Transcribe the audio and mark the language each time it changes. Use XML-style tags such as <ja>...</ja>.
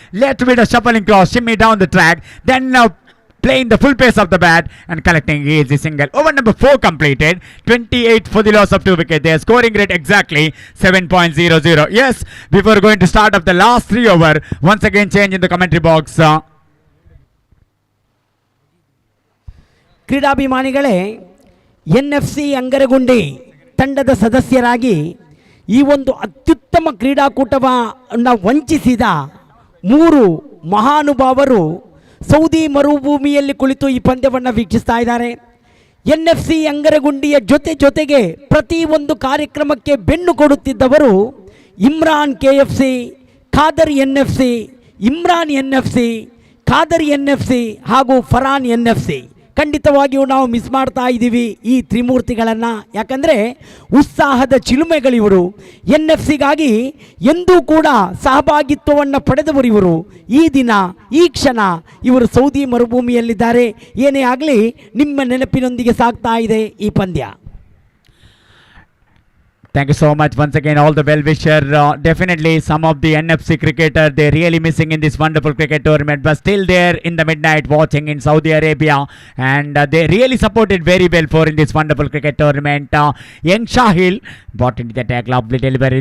<en>Left with a shuffling cross, shimmy down the track. Then playing the full pace of the bat and collecting easy single. Over number 4 completed. 28 for the loss of 2 wicket. Their scoring rate exactly 7.00. Yes, before going to start of the last 3 over, once again change in the commentary box.</en> <kn>ಕ್ರೀಡಾಭಿಮಾನಿಗಳೇ, NFC ಅಂಗರಗುಂಡಿ ತಂಡದ ಸದಸ್ಯರಾಗಿ ಈ ಒಂದು ಅತ್ಯುತ್ತಮ ಕ್ರೀಡಾಕೂಟವನ್ನು ವಂಚಿಸಿದ 3 ಮಹಾನುಭಾವರು Saudi ಮರುಭೂಮಿಯಲ್ಲಿ ಕುಳಿತು ಈ ಪಂದ್ಯವನ್ನು ವೀಕ್ಷಿಸ್ತಾ ಇದ್ದಾರೆ. NFC ಅಂಗರಗುಂಡಿಯ ಜೊತೆಗೆ ಪ್ರತಿ ಒಂದು ಕಾರ್ಯಕ್ರಮಕ್ಕೆ ಬೆನ್ನು ಕೊಡುತ್ತಿದ್ದವರು Imran KFC, Khader NFC, Imran NFC, Khader NFC ಹಾಗೂ ಫರಾನ್ NFC. ಖಂಡಿತವಾಗಿಯೂ ನಾವು ಮಿಸ್ ಮಾಡ್ತಾ ಇದ್ದೀವಿ ಈ ತ್ರಿಮೂರ್ತಿಗಳನ್ನು. ಯಾಕಂದರೆ ಉತ್ಸಾಹದ ಚಿಲುಮೆಗಳಿವರು. NFC ಗಾಗಿ ಎಂದೂ ಕೂಡ ಸಹಭಾಗಿತ್ವವನ್ನು ಪಡೆದವರು ಇವರು. ಈ ದಿನ ಈ ಕ್ಷಣ ಇವರು ಸೌದಿ ಮರುಭೂಮಿಯಲ್ಲಿದ್ದಾರೆ. ಏನೇ ಆಗಲಿ ನಿಮ್ಮ ನೆನಪಿನೊಂದಿಗೆ ಸಾಗ್ತಾ ಇದೆ ಈ ಪಂದ್ಯ.</kn> <en>Thank you so much once again, all the well-wisher. Definitely some of the NFC cricketer, they're really missing in this wonderful cricket tournament, but still they're in the midnight watching in Saudi Arabia, and they really supported very well for in this wonderful cricket tournament. Young Shahil brought into the attack, lovely delivery.</en>